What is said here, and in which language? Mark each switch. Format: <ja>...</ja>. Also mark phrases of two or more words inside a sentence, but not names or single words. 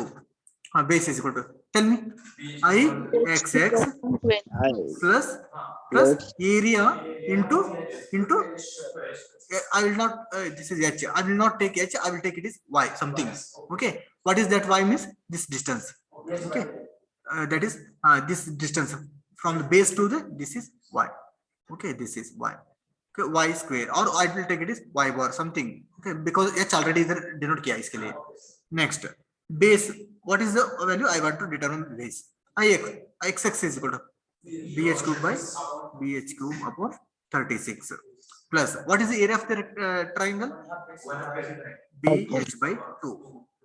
<en>Base is equal to. Tell me. I(x)(x) plus area into. I will not. This is h. I will not take h. I will take it is y something. Okay. What is that y means? This distance. Okay. That is this distance from the base to the. This is y. Okay. This is y. Okay. Y square, or I will take it is y bar something. Okay. Because h already इधर denote</en> <hi>किया इसके लिए.</hi> <en>Next base. What is the value? I want to determine base. I(x)(x) is equal to BH cube by BH cube upon 36 plus what is the area of the triangle? BH by 2.</en>